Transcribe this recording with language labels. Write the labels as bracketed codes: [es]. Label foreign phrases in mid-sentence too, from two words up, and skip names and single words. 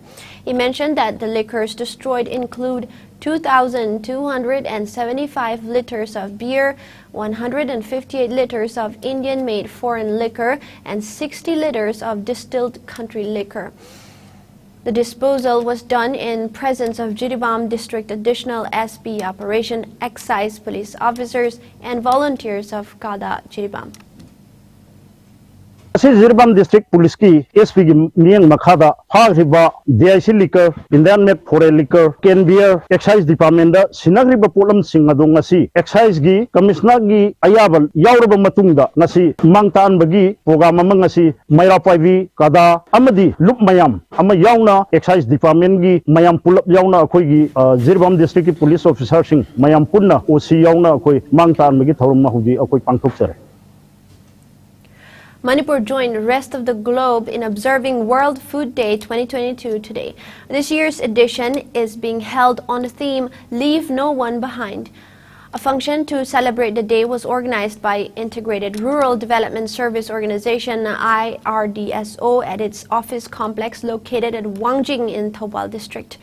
[en] He mentioned that the liquors destroyed include 2,275 liters of beer, 158 liters of Indian-made foreign liquor, and 60 liters of distilled country liquor. The disposal was done in presence of Jiribam District Additional SP Operation, Excise Police officers, and volunteers of KADA Jiribam. [mni] Jiribam District Police ki SP ki miyang makhada phagriba DIC liquor, [en] Indian made foreign liquor, can beer, [mni] Excise Department da sinagriba polam sing adong ngasi Excise gi Commissioner gi ayabal yauraba matungda ngasi mangtaan bagi program amang ngasi Mayrapaivi kada amadi lup mayam ama yauna Excise Department gi mayam pulap yauna akoi gi Jiribam District ki [en] police officer [mni] sing mayam punna OC yauna akoi mangtaan bagi thorum mahudi akoi pangthok sare. [en] Manipur joined the rest of the globe in observing World Food Day 2022 today. This year's edition is being held on the theme Leave No One Behind. A function to celebrate the day was organized by Integrated Rural Development Service Organization IRDSO at its office complex located at Wangjing in Thoubal district.